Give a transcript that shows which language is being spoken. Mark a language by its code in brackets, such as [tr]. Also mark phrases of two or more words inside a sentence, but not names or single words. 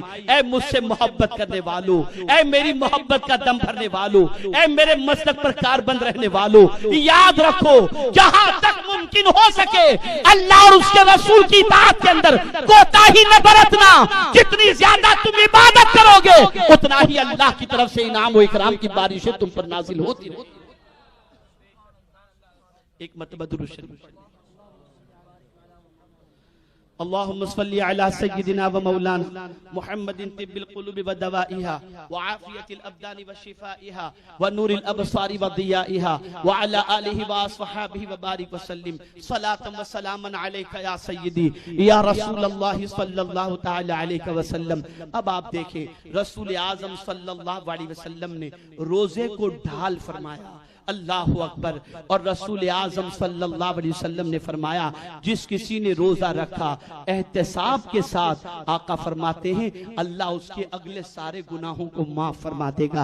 [hi] ऐ मुझसे मोहब्बत करने वालों, ऐ मेरी मोहब्बत का दम भरने वालों, ऐ मेरे मसलक पर कारबंद रहने वालों, याद रखो जहां तक मुमकिन हो सके अल्लाह और उसके रसूल की इताअत के अंदर कोताही न बरतना। जितनी ज्यादा तुम इबादत करोगे उतना ही अल्लाह की तरफ से इनाम व इकराम की बारिशें तुम पर नाजिल होती रहेगी। एक मरतबा दुरूद शरीफ [ar] اللهم صل على سيدنا ومولانا محمد طب القلوب ودوائها وعافية الأبدان وشفائها ونور الأبصار وضيائها وعلى آله وأصحابه وبارك وسلم صلاة وسلاما عليك يا سيدي يا رسول الله صلى الله تعالى عليه وسلم. [hi] अब आप देखें रसूल आज़म [ar] صلى الله عليه وسلم [hi] ने रोजे को ढाल फरमाया, [ar] الله أكبر. [hi] और रसूल आज़म [ar] صلى الله عليه وسلم [hi] ने फरमाया जिस किसी ने रोजा रखा एहतिसाब के साथ, आका फरमाते हैं अल्लाह उसके अगले सारे गुनाहों को माफ फरमा देगा।